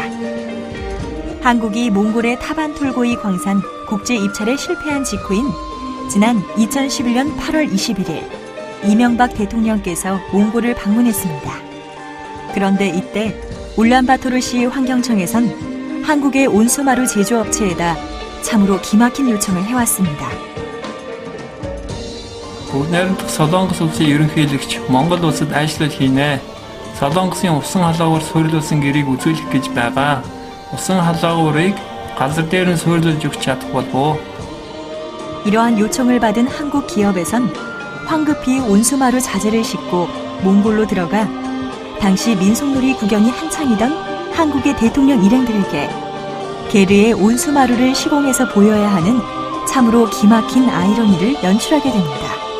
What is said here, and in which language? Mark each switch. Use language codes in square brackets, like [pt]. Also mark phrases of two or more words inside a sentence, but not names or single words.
[ko] 한국이 몽골의 타반톨고이 광산 국제 입찰에 실패한 직후인 지난 2011년 8월 21일 이명박 대통령께서 몽골을 방문했습니다. 그런데 이때 울란바토르시 환경청에선 한국의 온수마루 제조업체에다 참으로 기막힌 요청을 해왔습니다. [mn] Бүгд Солонгос улсын ерөнхийлөгч Монгол улсад ажил хийнэ. Солонгосын усан халуугаар суурилуулсан гэрийг үзүүлэх гэж байгаа. [ko] 우선 할라고를 [mn] газар дээр нь суурилуулж өгч чадах болов. [ko] 이러한 요청을 받은 한국 기업에선 황급히 온수마루 자재를 싣고 몽골로 들어가 당시 민속놀이 구경이 한창이던 한국의 대통령 일행들에게 게르의 온수마루를 시공해서 보여야 하는 참으로 기막힌 아이러니를 연출하게 됩니다.